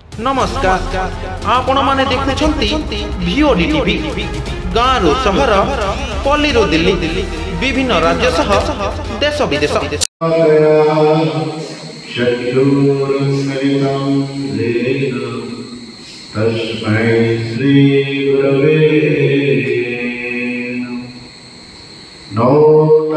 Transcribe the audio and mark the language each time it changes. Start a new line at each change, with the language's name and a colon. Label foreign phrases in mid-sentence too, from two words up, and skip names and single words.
Odia: ନମସ୍କାର ଆପଣ ମାନେ ଦେଖୁଛନ୍ତି ଭିଓଡି ଟିଭି ଗାଁ ରୁ ସହର ପଲ୍ଲୀ ରୁ ଦିଲ୍ଲୀ ବିଭିନ୍ନ ରାଜ୍ୟ ସହ ଦେଶ ବିଦେଶ
Sanskrit: तस्मै श्री गुरवे नमः।